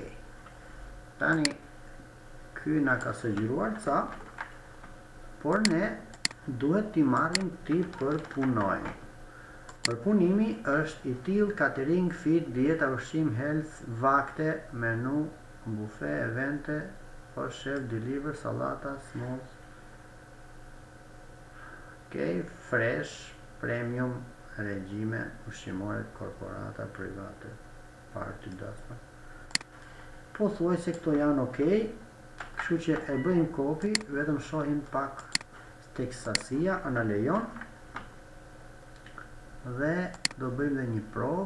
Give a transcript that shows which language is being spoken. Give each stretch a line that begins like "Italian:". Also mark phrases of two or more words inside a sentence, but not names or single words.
Albanian: Tani, ky na ka sugjeruar ca, por ne duhet t'i marrim ti përpunojmë. Përpunimi është i tillë:
English: catering, feed,
Albanian: dieta, ushqim, health, vakte, menu, bufe, evente,
English: post chef, deliver, sallata, smooth, fresh,
Albanian: premium, regjime, ushqimore, korporata, private, party, dasma. Po thuaj se këto janë ok, kështu që e bëjmë copy, vetëm shohim pak tek sasia, ana lejon, dhe do bëjmë dhe një provë.